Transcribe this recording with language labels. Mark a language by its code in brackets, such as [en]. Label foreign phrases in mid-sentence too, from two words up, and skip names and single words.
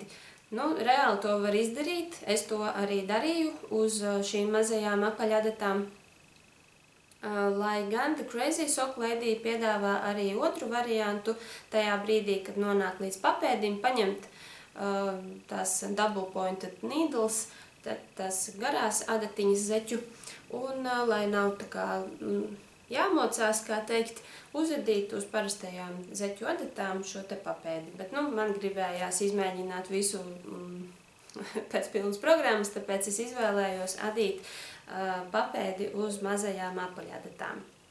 [lv] Reāli to var izdarīt, es to arī darīju uz šīm mazajām apaļadatām, lai gan The Crazy Sock Lady piedāvā arī otru variantu tajā brīdī, kad nonāk līdz papēdim, paņemt tās [en] double pointed needles, [lv] tās garās adatiņas zeķu, un lai nav tā kā jāmocās, kā teikt, uzadīt uz parastajām zeķu adatām šo te papēdi. Bet, man gribējās izmēģināt visu pēc pilnas programmas, tāpēc es izvēlējos adīt papēdi uz mazajām apaļadatām.